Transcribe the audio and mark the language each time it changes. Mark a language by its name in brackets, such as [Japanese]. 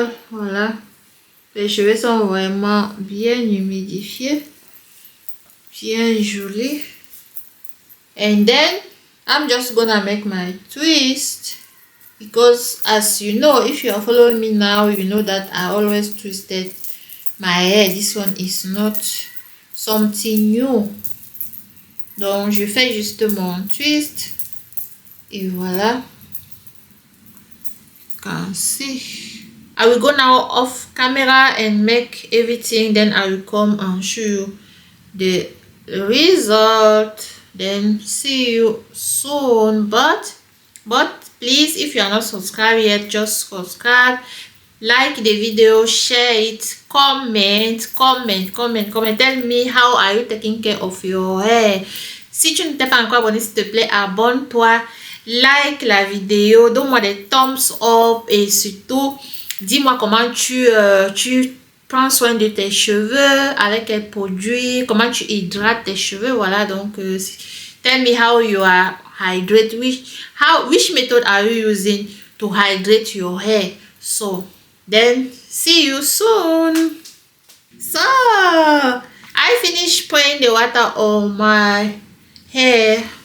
[French] Voilà, les cheveux sont vraiment bien humidifiés, bien jolis. [English] And then I'm just gonna make my twist, because as you know, if you are following me now, you know that I always twisted my hair. This one is not something new. [French] Donc je fais juste mon twist et voilà. [English] You can see. I will go now off camera and make everything, then I will come and show you the result. Then see you soon. But please, if you are not subscribed yet, just subscribe, like the video, share it, comment. Tell me how are you taking care of your hair. [French] Si tu n'es pas encore abonné, s'il te plaît, abonne-toi, like la vidéo, donne-moi des [English] thumbs up, [French] et surtout dis-moi comment tu prends soin de tes cheveux, avec quels produits, comment tu hydrates tes cheveux. Voilà, donc [English] tell me how you are hydrate, which method are you using to hydrate your hair. So then see you soon. So I finished pouring the water on my hair.